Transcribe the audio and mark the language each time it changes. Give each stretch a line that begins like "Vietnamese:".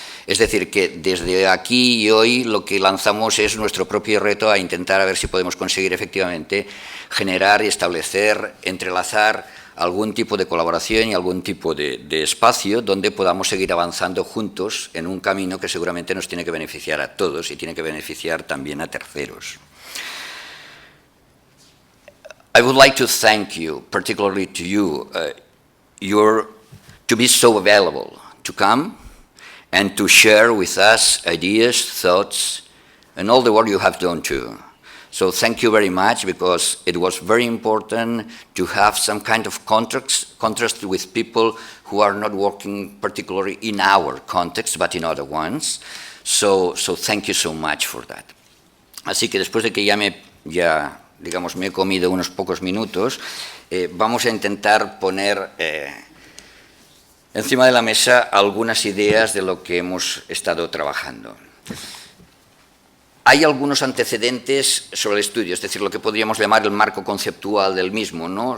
Spanish: Es decir, que desde aquí y hoy lo que lanzamos es nuestro propio reto a intentar a ver si podemos conseguir efectivamente generar y establecer, entrelazar algún tipo de colaboración y algún tipo de espacio donde podamos seguir avanzando juntos en un camino que seguramente nos tiene que beneficiar a todos y tiene que beneficiar también a terceros.
English: I would like to thank you, particularly to you, to be so available, to come and to share with us ideas, thoughts, and all the work you have done too. So thank you very much, because it was very important to have some kind of contrast with people who are not working particularly in our context, but in other ones. So thank you so much for that.
Spanish: Así que después de que digamos, me he comido unos pocos minutos, vamos a intentar poner encima de la mesa algunas ideas de lo que hemos estado trabajando. Hay algunos antecedentes sobre el estudio, es decir, lo que podríamos llamar el marco conceptual del mismo, ¿no?